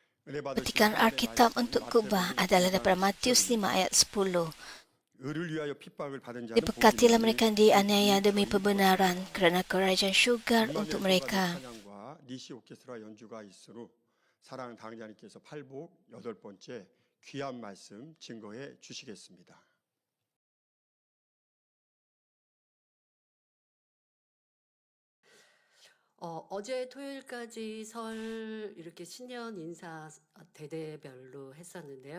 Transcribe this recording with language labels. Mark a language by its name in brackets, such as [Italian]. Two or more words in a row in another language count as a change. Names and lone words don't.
[Malay] Petikan Alkitab untuk khotbah adalah daripada Matius 5 ayat 10. Diberkatilah mereka yang dianiaya demi kebenaran, kerana kerajaan syurga untuk mereka. [Korean] 사랑하는 당자님께서 팔복 8번째 귀한 말씀 증거해 주시겠습니다. 어제 토요일까지 설 이렇게 신년 인사 대대별로 했었는데요.